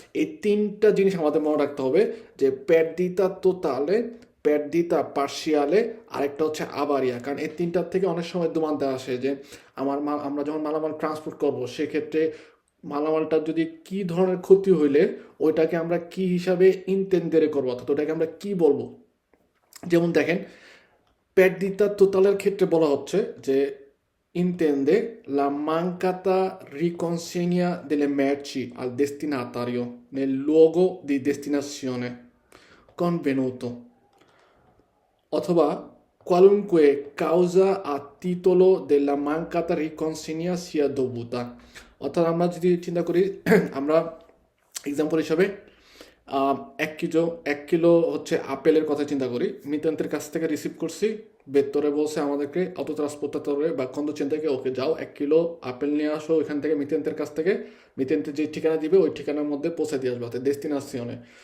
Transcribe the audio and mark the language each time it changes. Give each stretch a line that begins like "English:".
Bangla: এই তিনটা জিনিস আমাদের মনে রাখতে হবে যে পেরদিতা তোতালে, পেরদিতা পার্শিয়ালে, আরেকটা হচ্ছে আবারিয়া, কারণ এই তিনটার থেকে অনেক সময় দোমানতে আসে যে আমরা যখন মালামাল ট্রান্সপোর্ট করবো সেক্ষেত্রে মালামালটার যদি কি ধরনের ক্ষতি হইলে ওইটাকে আমরা কি হিসাবে ইনতেন্দেরে করবো, অর্থাৎ ওটাকে আমরা কি বলবো। যেমন দেখেন পেরদিতা তোতালের ক্ষেত্রে বলা হচ্ছে যে
Italian: intende la mancata riconsegna delle merci al destinatario nel luogo di destinazione convenuto, অথবা qualunque causa a titolo della mancata riconsegna sia dovuta।
Bangla: অর্থাৎ আমরা যদি চিন্তা করি আমরা এক্সাম্পল হিসাবে 1 কিলো হচ্ছে আপেলের কথা চিন্তা করি, মিতান্তের কাছ থেকে রিসিভ করছি, বেতরে বলছে আমাদেরকে অটো ট্রান্সপোর্টাতরে বা কন্দুচেন থেকে ওকে যাও 1 কিলো আপেল নিয়ে আসো ওইখান থেকে মিতেন্তের কাছ থেকে, মিতেন্তের যে ঠিকানা দিবে ওই ঠিকানার মধ্যে পৌঁছে দিয়ে আসবে অর্থাৎ ডেস্টিনেশনে।